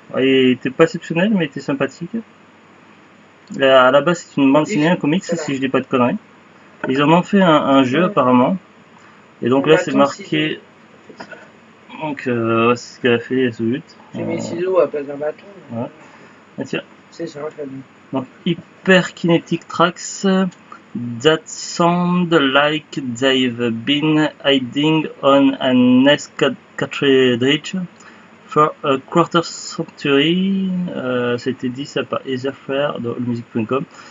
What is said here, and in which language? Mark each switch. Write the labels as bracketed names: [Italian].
[French] Il était pas exceptionnel, mais il était sympathique. À la base, c'est une bande dessinée, un comics, si je dis pas de conneries. Ils en ont fait un jeu apparemment. Et donc En là c'est bâton, marqué. Donc c'est ce qu'elle a fait ce but. J'ai mis ciseaux à place d'un bâton. Ouais. Ah, tiens. C'est ça, famille. [English] Donc Hyperkinetic Tracks that sound like they've been hiding on an NES cartridge for a quarter century. [French] C'était dit ça par Etherflare de allmusic.com.